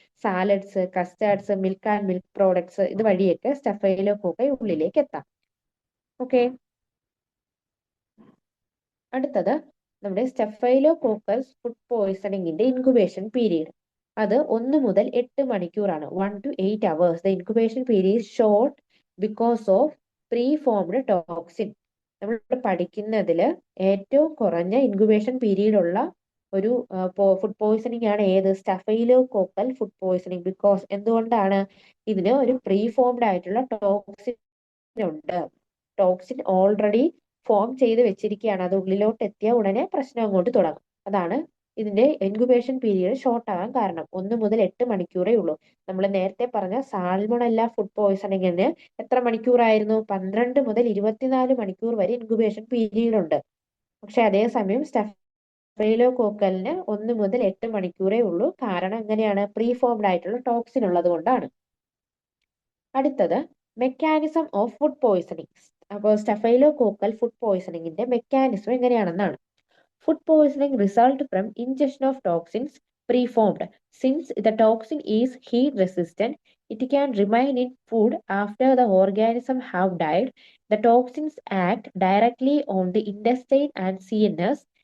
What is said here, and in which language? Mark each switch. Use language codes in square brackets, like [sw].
[ml] Salads, കസ്റ്റാർഡ്സ്, milk and milk products, ഇത് വഴിയൊക്കെ സ്റ്റഫൈലോകോക്കൈ ഉള്ളിലേക്ക് എത്താം. ഓക്കെ, അടുത്തത് നമ്മുടെ സ്റ്റഫൈലോകോക്കസ് ഫുഡ് പോയ്സണിങ്ങിന്റെ ഇൻക്യുബേഷൻ പീരീഡ്. അത് 1 മുതൽ 8 മണിക്കൂറാണ്. [en] 1 to 8 hours. The incubation period is short because of pre-formed toxin. [ml] നമ്മൾ പഠിക്കുന്നതിൽ ഏറ്റവും കുറഞ്ഞ ഇൻക്യുബേഷൻ പീരീഡ് ഉള്ള ഒരു ഫുഡ് പോയ്സണിങ് ആണ് ഏത്? സ്റ്റഫൈലോകോക്കൽ ഫുഡ് പോയ്സണിങ്. ബിക്കോസ് എന്തുകൊണ്ടാണ്? ഇതിന് ഒരു പ്രീ ഫോംഡ് ആയിട്ടുള്ള ടോക്സിൻ ഉണ്ട്. ടോക്സിൻ ഓൾറെഡി ഫോം ചെയ്ത് വെച്ചിരിക്കുകയാണ്. അത് ഉള്ളിലോട്ട് എത്തിയ ഉടനെ പ്രശ്നം അങ്ങോട്ട് തുടങ്ങും. അതാണ് ഇതിന്റെ ഇൻക്യുബേഷൻ പീരീഡ് ഷോർട്ട് ആകാൻ കാരണം. 1 മുതൽ 8 മണിക്കൂറേ ഉള്ളൂ. നമ്മൾ നേരത്തെ പറഞ്ഞ സാൽമണല്ല ഫുഡ് പോയ്സണിങ്ങിന് എത്ര മണിക്കൂറായിരുന്നു? 12 മുതൽ 24 മണിക്കൂർ വരെ ഇൻക്യുബേഷൻ പീരീഡ് ഉണ്ട്. പക്ഷെ അതേസമയം സ്റ്റഫൈലോകോക്കലിന് 1 മുതൽ 8 മണിക്കൂറേ ഉള്ളൂ. കാരണം എങ്ങനെയാണ്? പ്രീ ഫോംഡ് ആയിട്ടുള്ള ടോക്സിൻ ഉള്ളത് കൊണ്ടാണ്. അടുത്തത് മെക്കാനിസം ഓഫ് ഫുഡ് പോയ്സണിങ്. അപ്പോൾ സ്റ്റഫൈലോകോക്കൽ food പോയ്സണിങ്ങിന്റെ mechanism എങ്ങനെയാണെന്നാണ്. [en] Food poisoning result from ingestion of toxins preformed. Since the toxin is heat resistant, it can remain in food after the organism have died. The toxins act directly on the intestine and CNS.